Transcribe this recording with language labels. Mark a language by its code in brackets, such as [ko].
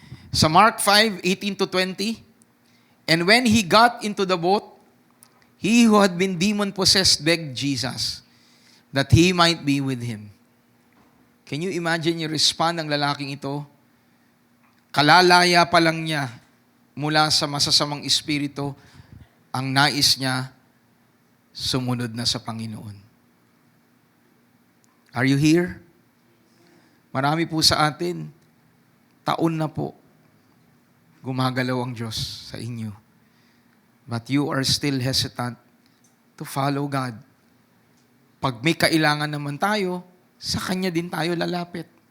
[en] Sa Mark 5:18-20, and when he got into the boat, he who had been demon-possessed begged Jesus that he might be with him. Can you imagine yung respond ng lalaking ito? [tl] Kalalaya pa lang niya mula sa masasamang espiritu, ang nais niya, sumunod na sa Panginoon. Are you here? Marami po sa atin, taon na po, gumagalaw ang Diyos sa inyo. [en] But you are still hesitant to follow God. [tl] Pag may kailangan naman tayo, sa Kanya din tayo lalapit.